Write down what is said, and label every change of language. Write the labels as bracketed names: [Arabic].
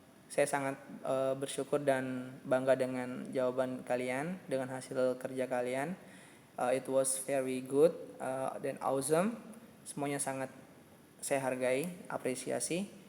[Indonesian] Saya sangat bersyukur dan bangga dengan jawaban kalian, dengan hasil kerja kalian. [English] It was very good [Indonesian] dan [English] awesome. [Indonesian] Semuanya sangat saya hargai, apresiasi.